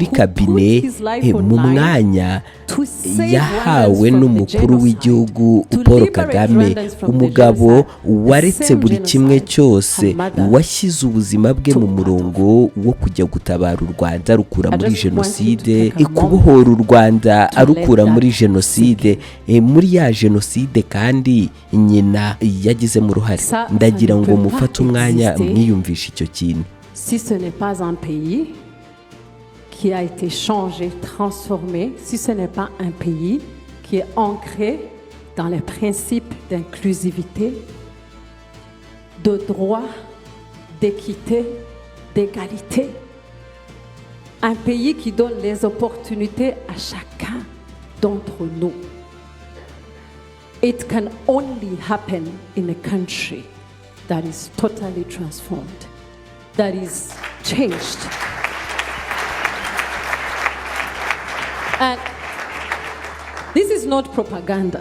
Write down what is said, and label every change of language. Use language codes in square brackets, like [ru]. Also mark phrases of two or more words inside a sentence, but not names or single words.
[rw] kabine mu mwanya yahawe n'umukuru w'igihugu Paul Kagame, umugabo waretse buri kimwe cyose, washyize ubuzima bwe mu murongo wo kujya gutabara u Rwanda rukura muri jenoside, kubohora u Rwanda arukura muri jenoside, muri ya jenoside kandi nyina yagizemo uruhare. Ndagira ngo mufate umwanya mwiyumvishe icyo kintu. [fr] Si ce n'est pas un pays qui a été changé, transformé, si ce n'est pas un pays qui est ancré dans les principes d'inclusivité, de droit, d'équité, d'égalité, un pays qui donne les opportunités à chacun d'entre nous. [en] It can only happen in a country that is totally transformed, that is changed. And this is not propaganda.